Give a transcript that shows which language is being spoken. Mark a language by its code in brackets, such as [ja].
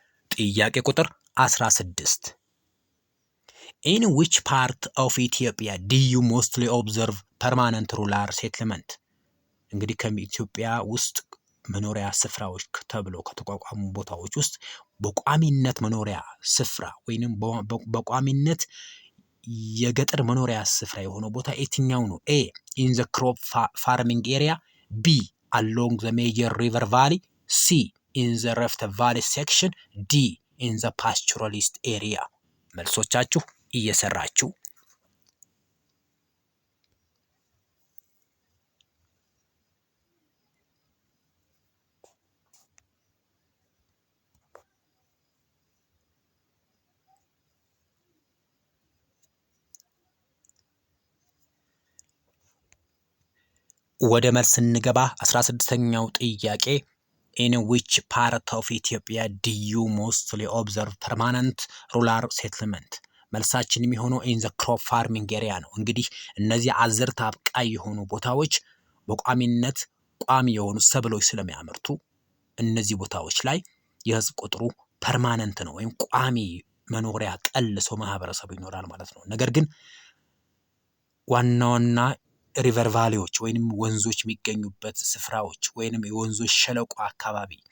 [am] ጥያቄ ቁጥር 16 [en] In which part of Ethiopia do you mostly observe permanent rural settlement? [am] እንግዲህ ከኢትዮጵያ ውስጥ መኖሪያ ስፍራዎች ተብለው ከተቋቋሙ ቦታዎች ውስጥ በቋሚነት መኖሪያ ስፍራ ወይንም በቋሚነት የገጠር መኖሪያ ስፍራ የሆነው ቦታ የትኛው ነው? [en] ኤ in the crop farming area, B along the major river valley, C in the Rift Valley section, D in the pastoralist area. [am] መልሶቻችሁ እየሰራችሁ ወደ መልስ እንገባ። 16ኛው ጥያቄ [en] in which part of Ethiopia do you mostly observe permanent rural settlement? [am] መልሳችን የሚሆነው [en] in the crop farming area [am] ነው። እንግዲህ እነዚህ አዝርዕት አብቃይ የሆኑ ቦታዎች በቋሚነት ቋሚ የሆኑ ሰብሎች ስለሚያመርቱ እነዚህ ቦታዎች ላይ የህዝብ ቁጥሩ ፐርማነንት ነው ወይም ቋሚ መኖሪያ ቀልሶ ማህበረሰቡ ይኖራል ማለት ነው። ነገር ግን ዋና ሪቨር ቫሊዎች ወይንም ወንዞች የሚገኙበት ስፍራዎች ወይንም የወንዞች ሸለቆ አካባቢ